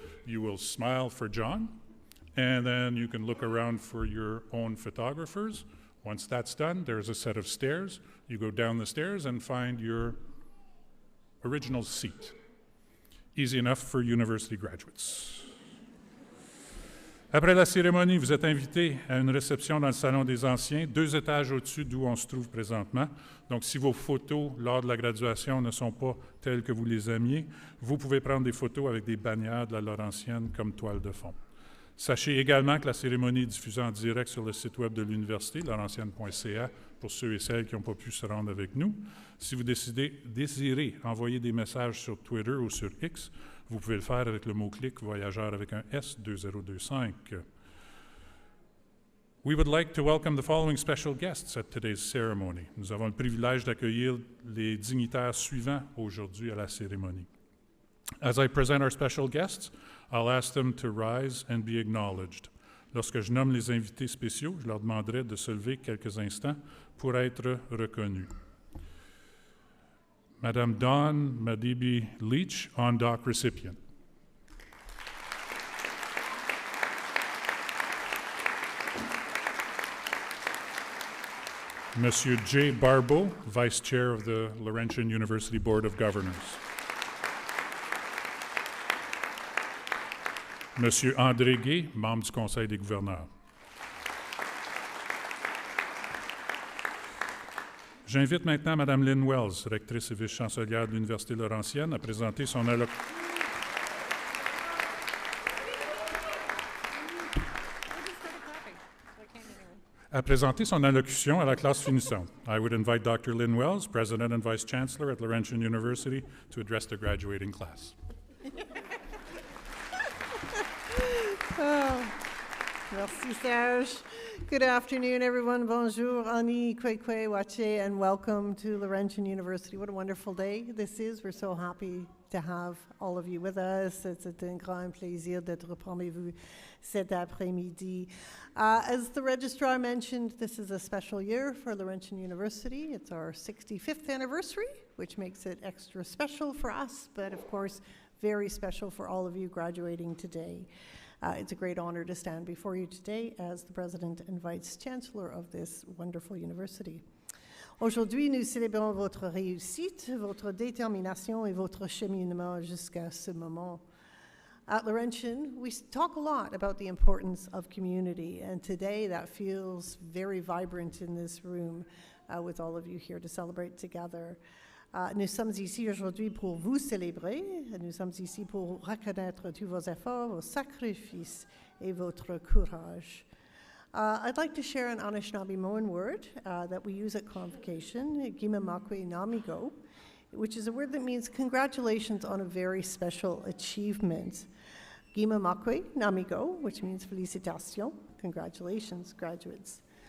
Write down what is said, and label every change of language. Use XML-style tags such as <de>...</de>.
<en>You will smile for John, and then you can look around for your own photographers. Once that's done, there's a set of stairs. You go down the stairs and find your original seat. Easy enough for university graduates.</en> <fr>Après la cérémonie, vous êtes invités à une réception dans le Salon des Anciens, 2 étages au-dessus d'où on se trouve présentement. Donc, si vos photos lors de la graduation ne sont pas telles que vous les aimiez, vous pouvez prendre des photos avec des bannières de la Laurentienne comme toile de fond. Sachez également que la cérémonie est diffusée en direct sur le site web de l'Université, laurentienne.ca, pour ceux et celles qui n'ont pas pu se rendre avec nous. Si vous désirez envoyer des messages sur Twitter ou sur X, vous pouvez le faire avec le mot-clic Voyageur avec un S 2025.</fr> <en>We would like to welcome the following special guests at today's ceremony.</en> <fr>Nous avons le privilège d'accueillir les dignitaires suivants aujourd'hui à la cérémonie.</fr> <en>As I present our special guests, I'll ask them to rise and be acknowledged.</en> <fr>Lorsque je nomme les invités spéciaux, je leur demanderai de se lever quelques instants pour être reconnus.</fr> <en>Madame Dawn Madibi Leach, on-doc recipient. Monsieur Jay Barbeau, Vice Chair of the Laurentian University Board of Governors.</en> <fr>Monsieur André Gay, membre du Conseil des gouverneurs. J'invite maintenant Mme Lynn Wells, rectrice et vice-chancelière de l'Université Laurentienne, à présenter son allocution à la classe finissante.</fr> <en>I would invite Dr. Lynn Wells, President and Vice-Chancellor at Laurentian University, to address the graduating class.</en> <fr>Oh, merci, Serge.</fr> <en>Good afternoon, everyone. Bonjour, Ani, Kwekwe, Wache, and welcome to Laurentian University. What a wonderful day this is. We're so happy to have all of you with us.</en> <fr>C'est un grand plaisir d'être parmi vous cet après-midi.</fr> <en>As the registrar mentioned, this is a special year for Laurentian University. It's our 65th anniversary, which makes it extra special for us, but of course, very special for all of you graduating today. It's a great honor to stand before you today as the President and Vice-Chancellor of this wonderful university.</en> <fr>Aujourd'hui, nous célébrons votre réussite, votre détermination et votre cheminement jusqu'à ce moment.</fr> <en>At Laurentian, we talk a lot about the importance of community, and today that feels very vibrant in this room with all of you here to celebrate together.</en> <fr>Nous sommes ici aujourd'hui pour vous célébrer. Nous sommes ici pour reconnaître tous vos efforts, vos sacrifices et votre courage.</fr> <en>I'd like to share an Anishinaabe word that we use at Convocation, Gimamakwe Namigo, which is a word that means congratulations on a very special achievement. Gimamakwe Namigo, which means</en> <fr>félicitations,</fr> <en>congratulations, graduates.</en>